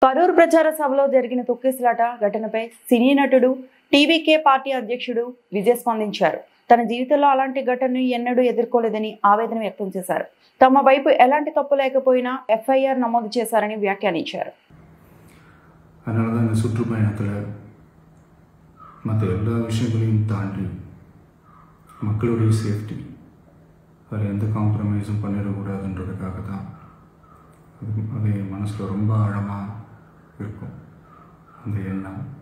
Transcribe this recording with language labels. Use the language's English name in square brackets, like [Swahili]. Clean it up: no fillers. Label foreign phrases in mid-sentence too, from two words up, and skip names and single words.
[Telugu] కరూర్ ప్రచార సభలో జరిగిన తొక్కిసలాట ఘటనపై సినీ నటుడు టీవీకే పార్టీ అధ్యక్షుడు విజయ్ స్పందించారు. తన జీవితంలో అలాంటి ఘటనను ఎన్నడూ ఎదుర్కోలేదని ఆవేదన వ్యక్తం చేశారు. తమ వైపు ఎలాంటి తప్పు లేకపోయినా ఎఫ్ఐఆర్ నమోదు చేశారని వ్యాఖ్యానించారు. [Tamil] சுற்றுப்பயணத்தில் மற்ற எல்லா விஷயங்களையும் தாண்டி மக்களுடைய சேஃப்டி அதில் எந்த காம்ப்ரமைஸும் பண்ணிடக்கூடாதுன்றதுக்காக தான் அது என் மனசில் ரொம்ப ஆழமாக இருக்கும் அந்த எண்ணம்.